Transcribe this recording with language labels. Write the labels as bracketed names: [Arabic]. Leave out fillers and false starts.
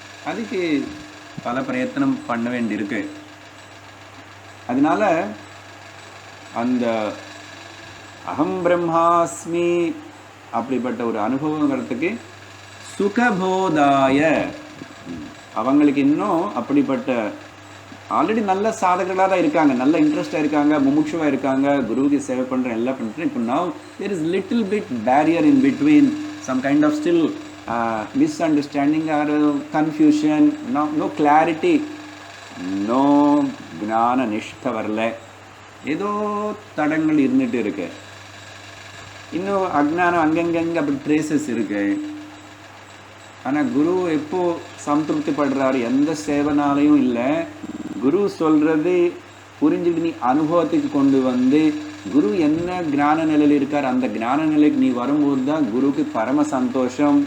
[Tamil] அதுக்கு பல பிரயத்தனம் பண்ண வேண்டியிருக்கு. அதனால அந்த அகம் பிரம்மாஸ்மி அப்படிப்பட்ட ஒரு அனுபவம் வரத்துக்கு சுகபோதாய அவங்களுக்கு இன்னும் அப்படிப்பட்ட ஆல்ரெடி நல்ல சாதகர்களாக தான் இருக்காங்க, நல்ல இன்ட்ரெஸ்டாக இருக்காங்க, முமுட்சுவாக இருக்காங்க, குருவுக்கு சேவை பண்ணுறேன், எல்லாம் பண்ணுறேன். இப்போ [English] now there is little bit barrier in between, some kind of still misunderstanding or confusion, no clarity, no [Tamil] ஞான நிஷ்டை வரல, ஏதோ தடங்கள் இருந்துட்டு இருக்கு. இன்னும் அஜ்ஞானம் அங்கங்கே அப்படி ட்ரேசஸ் இருக்கு. ஆனால் குரு எப்போ சம்திருப்தி படுறாரு, எந்த சேவனாலையும் இல்லை, குரு சொல்கிறது புரிஞ்சுட்டு நீ அனுபவத்துக்கு கொண்டு வந்து குரு என்ன ஞான நிலையில் இருக்கார் அந்த ஞான நிலைக்கு நீ வரும்போது தான் குருக்கு பரம சந்தோஷம்.